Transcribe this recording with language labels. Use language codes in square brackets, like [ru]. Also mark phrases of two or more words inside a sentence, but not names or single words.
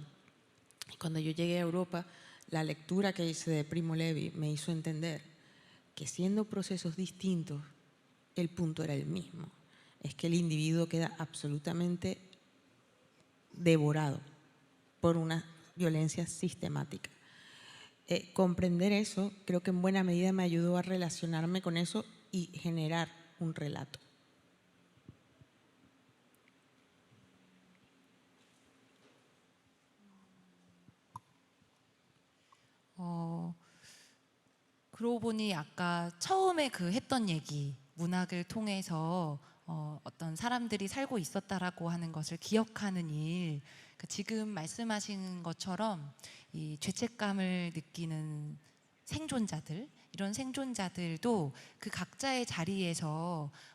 [es] Cuando yo llegué a Europa, la lectura que hice de Primo Levi me hizo entender que, siendo procesos distintos, el punto era el mismo. Es que el individuo queda absolutamente devorado por una violencia sistemática. Comprender eso, creo que en buena medida me ayudó a relacionarme con eso y generar un relato. [ko] 그러고 보니 아까 처음에 그 했던 얘기, 문학을 통해서 어떤 사람들이 살고 있었다라고 하는 것을 기억하는 일, 지금 말씀하신 것처럼 이 죄책감을 느끼는 생존자들, 이런 생존자들도 그 각자의 자리에서